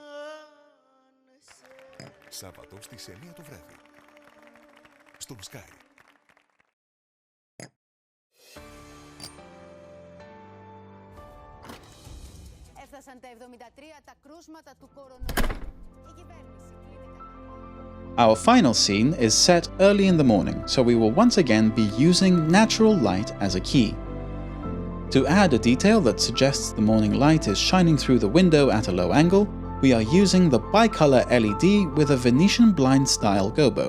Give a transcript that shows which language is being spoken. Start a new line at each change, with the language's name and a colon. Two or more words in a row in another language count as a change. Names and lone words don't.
Greek: Σάββατο στις 9 το βράδυ. Στον Sky. Έφτασαν τα 73 τα κρούσματα του κορονοϊού. Η κυβέρνηση
English: Our final scene is set early in the morning, so we will once again be using natural light as a key. To add a detail that suggests the morning light is shining through the window at a low angle, we are using the bicolor LED with a Venetian blind-style gobo.